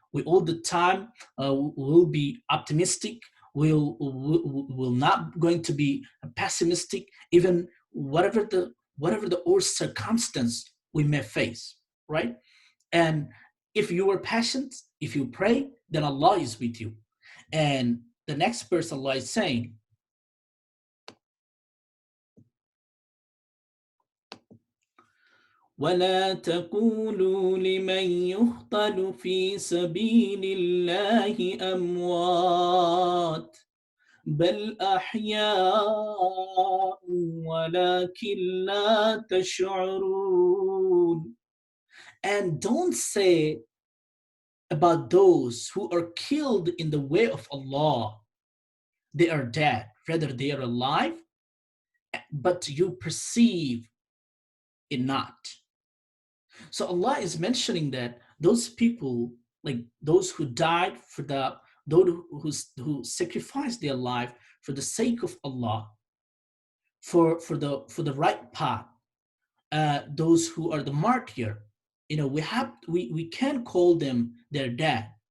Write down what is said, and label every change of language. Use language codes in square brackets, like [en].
[en] We all the time will be optimistic. We'll not going to be pessimistic, even whatever the or circumstance we may face, right? And if you are patient, if you pray, then Allah is with you. And the next verse Allah is saying, [ar] ولا تقولوا لمن يقتل في سبيل الله أموات بل أحياء ولكن لا تشعرون. [en] And don't say about those who are killed in the way of Allah, they are dead. Rather, they are alive, but you perceive it not. So Allah is mentioning that those people, like those who died for who sacrificed their life for the sake of Allah, for the right path, those who are the martyr, we can't call them they're dead.